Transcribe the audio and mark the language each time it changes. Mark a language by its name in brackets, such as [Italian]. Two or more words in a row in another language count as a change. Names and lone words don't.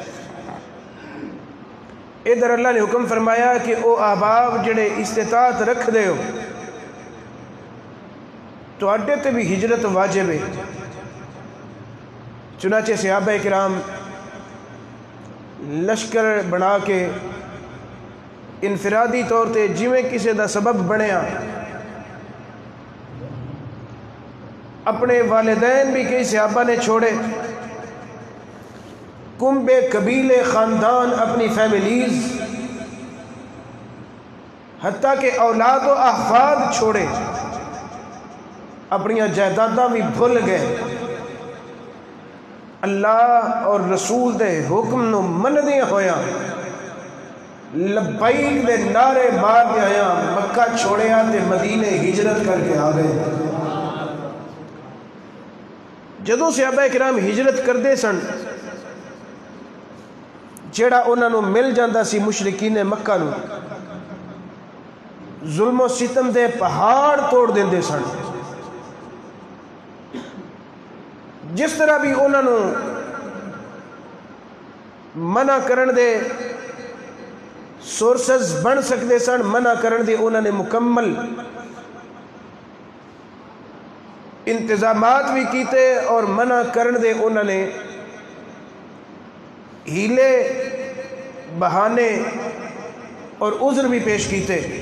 [Punjabi] ادھر اللہ نے حکم فرمایا کہ او احباب جڑے استطاعت رکھ دے ہو تو اڈے تے بھی ہجرت واجب ہے چنانچہ صحابہ کرام لشکر بنا کے انفرادی طور تے جویں کسی دا سبب بنیا اپنے والدین بھی کئی صحابہ نے چھوڑے کنبے قبیلے خاندان اپنی فیملیز حتیٰ کہ اولاد و احفاد چھوڑے اپنی جائیداداں بھی بھول گئے اللہ اور رسول دے حکم نو مندے ہویا لبیک دے نعرے مار دے آیا مکہ چھوڑیا تے مدینے ہجرت کر کے آ گئے۔ جدوں صحابہ کرام ہجرت کردے سن جیڑا انہاں نو مل جاندا سی مشرکین مکہ نو ظلم و ستم دے پہاڑ توڑ دیندے سن۔ جس طرح بھی انہاں نو منع کرن دے سورسز بن سکتے سن، منع کرن دے انہوں نے مکمل انتظامات بھی کیتے اور منع کرن دے انہوں نے ہیلے بہانے اور عذر بھی پیش کیتے۔